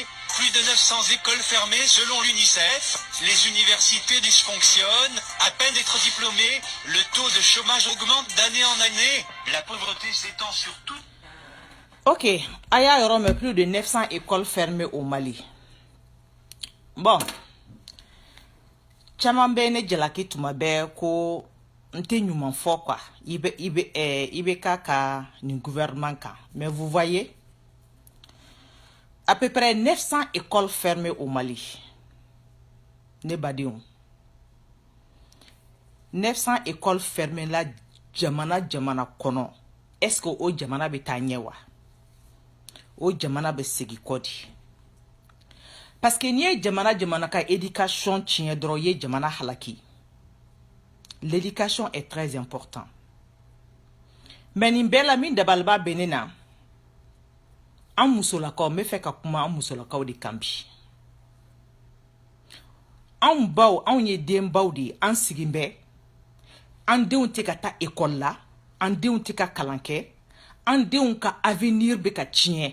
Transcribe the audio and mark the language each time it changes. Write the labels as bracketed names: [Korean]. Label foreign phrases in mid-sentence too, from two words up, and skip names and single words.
[French] Plus de 900 écoles fermées selon l'UNICEF. Les universités dysfonctionnent. À peine d'être diplômés, le taux de chômage augmente d'année en année. La pauvreté s'étend sur tout. Ok, [Bambara] aya yɔrɔ [French] mais plus de 900 écoles fermées au Mali. Bon. [Bambara] Caman bɛ ne jalaki tuma bɛɛ ko n tɛ ɲuman fɔ quoi. I bɛ ka nin gouvernement kan. [French] Mais vous voyez, à peu près 900 écoles fermées au Mali. [Bambara] Ne badenw. [French] 900 écoles fermées [Bambara] la jamana kɔnɔ. Est-ce que o jamana bɛ taa ɲɛ wa? O jamana bɛ segin kɔ di. Parce que n'i ye jamana ka éducation tiɲɛ dɔrɔn ye jamana halaki. [French] L'éducation est très important. [Bambara] Mais nin bɛɛ la min dabaliba bɛ ne na, an musolakaw, n bɛ fɛ ka kuma an musolakaw de kan bi. Anw baw, anw ye denbaw de ye, an sigin bɛ. An denw tɛ ka taa école la, an denw tɛ ka kalan kɛ, an denw ka avenir bɛ ka tiɲɛ.